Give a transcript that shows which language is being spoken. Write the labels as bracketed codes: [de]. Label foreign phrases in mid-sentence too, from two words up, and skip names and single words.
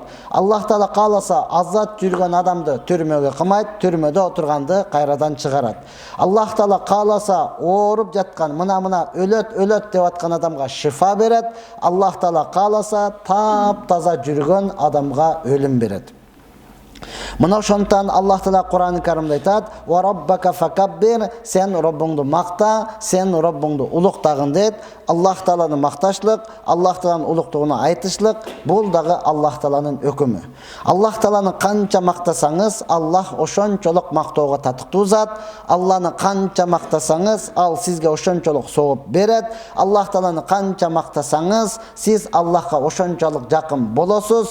[ky] Аллах Таала кааласа азат жүргөн адамды түрмөгө кымайт, түрмөдө отурганды кайрадан чыгарат. Аллах Таала кааласа ооруп жаткан, мына өлөт деп аткан адамга шифа берет. Аллах Таала кааласа тап-таза жүргөн адамга өлүм берет. Мына ошондуктан Аллах Таала Кур'ан-ы Каримде айтат: [ar] "وربك فكبر", [ky] сен Роббуңду макта, сен Роббуңду улуктагын дейт. Аллах Тааланы макташлык, Аллах Тааланын улуктугуна айтышлык, бул дагы Аллах Тааланын өкүмү. Аллах Тааланы канча мактасаңыз, Аллах ошончолук мактоого татыктуу зат. Алланы канча мактасаңыз, ал сизге ошончолук согуп берет. Аллах Тааланы канча мактасаңыз, сиз Аллахка ошончолук жакын болосуз.